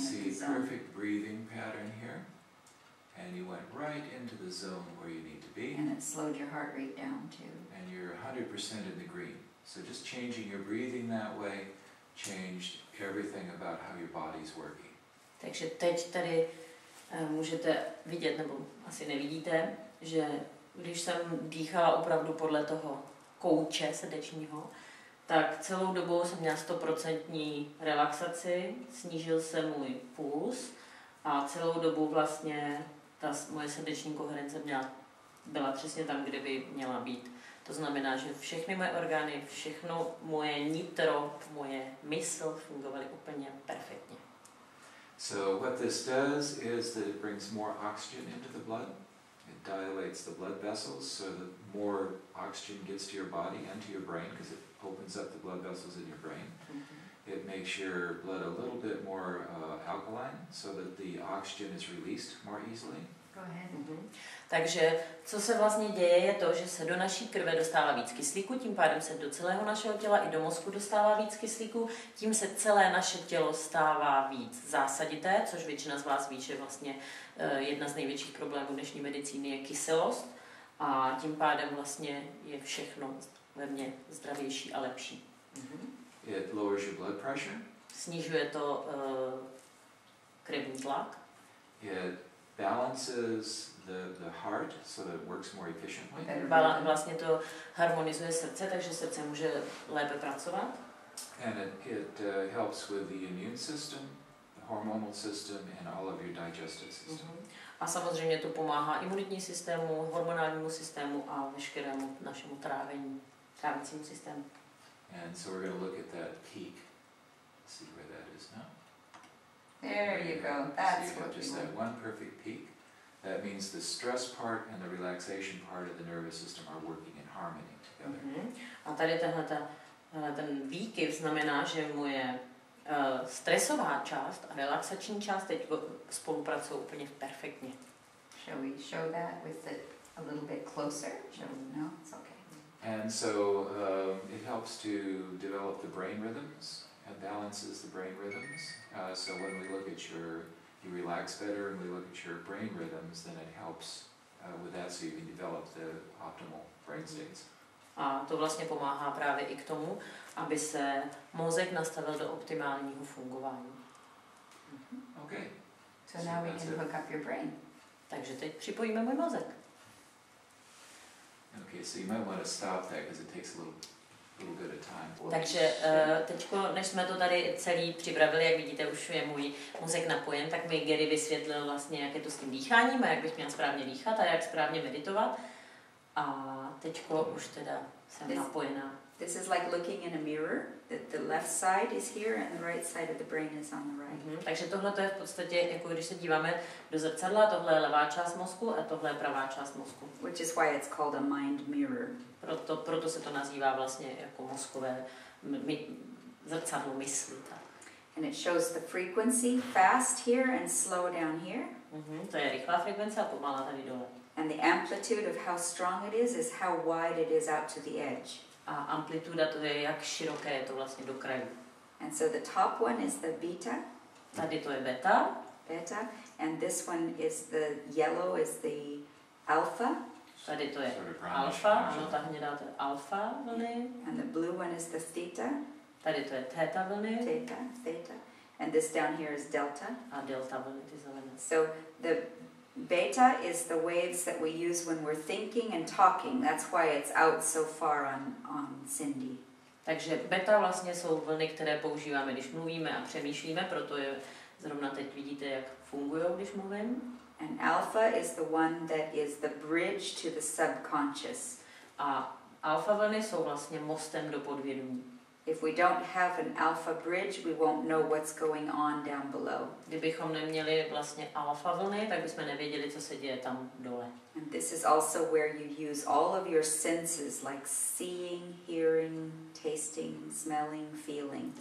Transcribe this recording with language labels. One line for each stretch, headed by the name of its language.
English: see the zone. perfect breathing pattern here. And you went right into the zone where you need to be. And it slowed your heart rate down too. And you're 100% in the green. So just changing your breathing that way changed everything about how your body's working.
Czech: Takže teď tady můžete vidět, nebo asi nevidíte, že když jsem dýchala opravdu podle toho kouče srdečního, tak celou dobu jsem měla 100% relaxaci, snížil se můj puls a celou dobu vlastně ta moje srdeční koherence byla přesně tam, kde by měla být. To znamená, že všechny moje orgány, všechno moje nitro, moje mysl fungovaly úplně perfektně.
English: So what this does is that it brings more oxygen into the blood. It dilates the blood vessels so that more oxygen gets to your body and to your brain because it opens up the blood vessels in your brain. It makes your blood a little bit more alkaline so that the oxygen is released more easily. Go ahead.
Czech: Takže co se vlastně děje, je to, že se do naší krve dostává víc kyslíku, tím pádem se do celého našeho těla i do mozku dostává víc kyslíku, tím se celé naše tělo stává víc zásadité, což většina z vás ví, že vlastně jedna z největších problémů dnešní medicíny je kyselost a tím pádem vlastně je všechno ve mně zdravější a lepší.
English: It lowers your blood pressure.
Czech: Snižuje to krevní tlak.
English: It balances the heart so that it works more efficiently.
Czech: Vlastně to harmonizuje srdce, takže srdce může lépe pracovat.
English: And it helps with the immune system, the hormonal system, and all of your digestive system.
Czech: A samozřejmě to pomáhá imunitní systému, hormonálnímu systému a veškerému našemu trávicímu systému.
English: And so we're going to look at that peak. See where that is now. There you go. So That's you what have we just want. that one perfect peak. That means the stress part and the relaxation part of the nervous system are working in harmony together.
Czech: A tady ten výkyv znamená, že moje stresová část a relaxační část teď spolupracují úplně perfektně.
English: Shall we show that with it a little bit closer? Shall we? No, it's okay. And so it helps to develop the brain rhythms. It balances the brain rhythms. So when we look at you relax better and we look at your brain rhythms, then it helps with that so you can develop the optimal brain states.
Czech: A to vlastně pomáhá právě i k tomu, aby se mozek nastavil do optimálního fungování.
English: Okay. So now we can hook up your brain.
Czech: Takže teď připojíme můj mozek.
English: Okay, so you might want to stop that because it takes a little bit of time.
Czech: Takže teďko, než jsme to tady celý připravili, jak vidíte, už je můj mozek napojen, tak mi Gary vysvětlil vlastně, jak je to s tím dýcháním a jak bych měla správně dýchat a jak správně meditovat. A teďko už teda jsem napojená.
English: This is like looking in a mirror. The left side is here and the right side of the brain is on the right.
Czech: Takže tohle to je v podstatě, jako když se díváme do zrcadla, tohle je levá část mozku a tohle je pravá část mozku.
English: Which is why it's called a mind mirror.
Czech: Proto se to nazývá vlastně jako mozkové zrcadlo mysli.
English: And it shows the frequency fast here and slow down here.
Czech: To je rychlá frekvence a pomalá tady dole.
English: And the amplitude of how strong it is how wide it is out to the edge.
Czech: A amplituda to je, jak široké je to vlastně do krajů.
English: And so the top one is the beta.
Czech: Tady to je beta.
English: Beta. And this one is the yellow is the alpha.
Czech: Tady to je alfa, ano, ta hnědá to je alfa vlny.
English: And the blue one is the theta.
Czech: Tady to je theta vlny.
English: Theta. And this down here is delta.
Czech: A delta vlny, ty zelené.
English: So the beta is the waves that we use when we're thinking and talking. That's why it's out so far on Cindy.
Czech: Takže beta vlastně jsou vlny, které používáme, když mluvíme a přemýšlíme, proto je zrovna teď vidíte, jak fungují, když mluvím.
English: And alpha is the one that is the bridge to the subconscious.
Czech: A alfa vlny jsou vlastně mostem do podvědomí.
English: If we don't have an alpha bridge, we won't know what's going on down below.
Czech: Kdybychom neměli vlastně alfa vlny, tak bychom nevěděli, co se děje tam dole.
English: And this is also where you use all of your senses, like seeing, hearing, tasting, smelling, feeling.